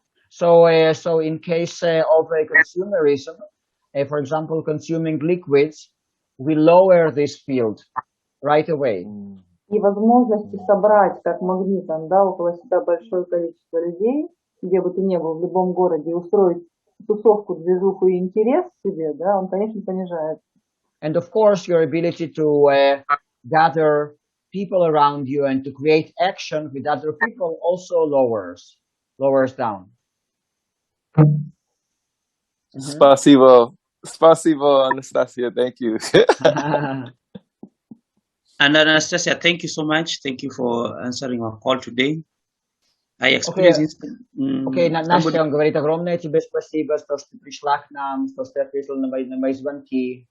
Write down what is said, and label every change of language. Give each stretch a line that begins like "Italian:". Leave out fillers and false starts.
English: So in case of consumerism, for example, consuming liquids, we lower this field right away.
Russian: И возможности собрать как магнитом, да, около себя большое количество людей, где бы ты ни был, в любом городе, и устроить тусовку, движуху и интерес к себе, да, он, конечно, понижается.
English: And of course, your ability to gather people around you and to create action with other people also lowers down. Spasibo, Anastasia. Thank you. And Anastasia, thank you so much. Thank you for answering our call today. I experienced
Russian: Окей, Настя, он говорит, огромное тебе спасибо, что ты пришла к нам, что ты ответила на мои звонки.